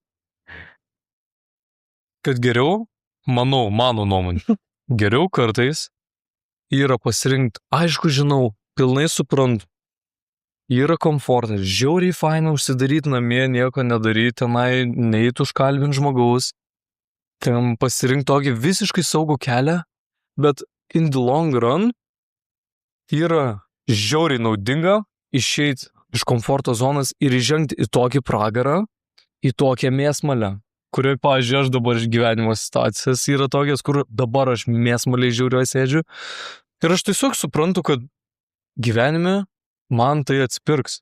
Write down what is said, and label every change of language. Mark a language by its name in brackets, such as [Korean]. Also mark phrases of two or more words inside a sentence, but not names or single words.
[Lithuanian] Kad geriau, mano nuomonė, geriau kartais yra pasirinkti, aišku, žinau, pilnai suprantu, yra komfortas, žiauriai faina užsidaryti namie, nieko nedaryti, tenai neįtų užkalbinti žmogaus, ten pasirinkti tokį visiškai saugų kelią, bet [English] in the long run [Lithuanian] yra žiauriai naudinga išeiti iš komforto zonos ir įžengti į tokį pragarą, į tokią mėsmalę, kurioje, pavyzdžiui, aš dabar iš gyvenimo situacijas yra tokias, kur dabar aš mėsmaliai žiauriai sėdžiu ir aš tiesiog suprantu, kad gyvenime man tai atspirks.